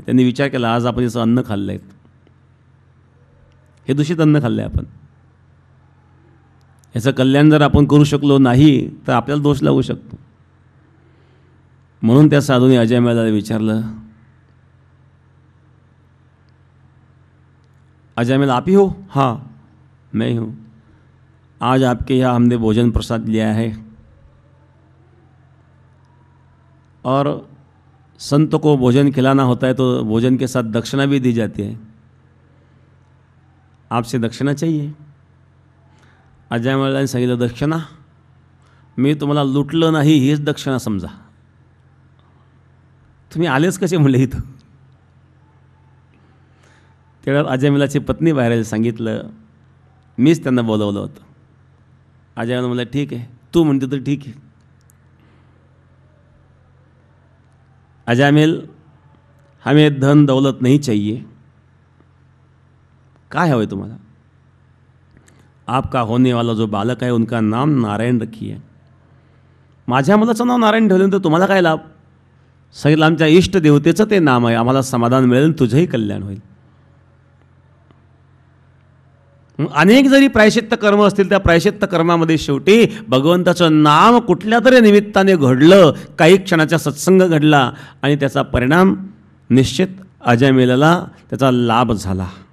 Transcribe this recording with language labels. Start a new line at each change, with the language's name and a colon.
Marathi: त्यांनी विचार केला, आज आपण याचं अन्न खाल्लं आहे, हे दूषित अन्न खाल्लं आहे आपण, याचं कल्याण जर आपण करू शकलो नाही तर आपल्याला दोष लागू शकतो. म्हणून त्या साधूने अजामिळाला विचारलं, अजामिल
Hindi: आप ही हो? हाँ मैं ही हूँ. आज आपके यहाँ हमने भोजन प्रसाद लिया है और संत को भोजन खिलाना होता है तो भोजन के साथ दक्षिणा भी दी जाती है, आपसे दक्षिणा चाहिए.
Marathi: अजामिळाने सांगितलं, दक्षिणा? मी तुम्हाला लुटलं नाही हीच दक्षिणा समजा. तुम्ही आलेच कसे म्हणले इथं? तेवढ्यात अजामिलाची पत्नी बाहेर सांगितलं, मीच त्यांना बोलवलं होतं. अजामिल म्हणलं, ठीक आहे, तू म्हणते तर ठीक आहे.
Hindi: अजामिल, हमें धन दौलत नहीं चाहिए.
Marathi: काय हवं तुम्हाला?
Hindi: आपका होने वाला जो बालक है उनका नाम नारायण रखिए.
Marathi: माझ्या मुलाचं नाव नारायण ठेवलं तर तुम्हाला काय लाभ? सांगितलं, आमच्या इष्ट देवतेचं ते नाम आहे, आम्हाला समाधान मिळेल, तुझंही कल्याण होईल. अनेक जरी प्रायश्चित्त कर्म असतील, त्या प्रायश्चित्त कर्मामध्ये शेवटी भगवंताचं नाम कुठल्या तरी निमित्ताने घडलं, काही क्षणाचा सत्संग घडला आणि त्याचा परिणाम निश्चित अजामिलाला त्याचा लाभ झाला.